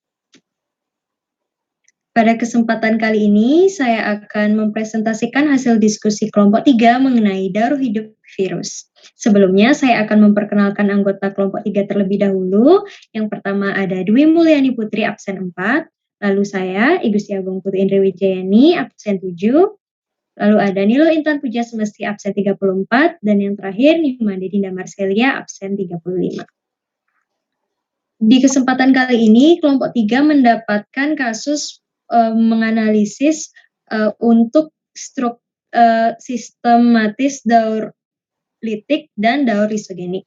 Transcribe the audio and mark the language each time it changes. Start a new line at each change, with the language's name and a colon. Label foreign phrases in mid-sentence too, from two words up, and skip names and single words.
Indonesian: Pada kesempatan kali ini, saya akan mempresentasikan hasil diskusi kelompok 3 mengenai daur hidup virus. Sebelumnya, saya akan memperkenalkan anggota kelompok 3 terlebih dahulu. Yang pertama ada Dwi Mulyani Putri, absen 4. Lalu saya, I Gusti Agung Putri Indri Wijayani, absen 7. Lalu ada Nilo Intan Puja Semesti, absen 34. Dan yang terakhir, Nimande Dinda Marcelia, absen 35. Di kesempatan kali ini, kelompok 3 mendapatkan kasus menganalisis untuk sistematis daur litik dan daur lisogenik.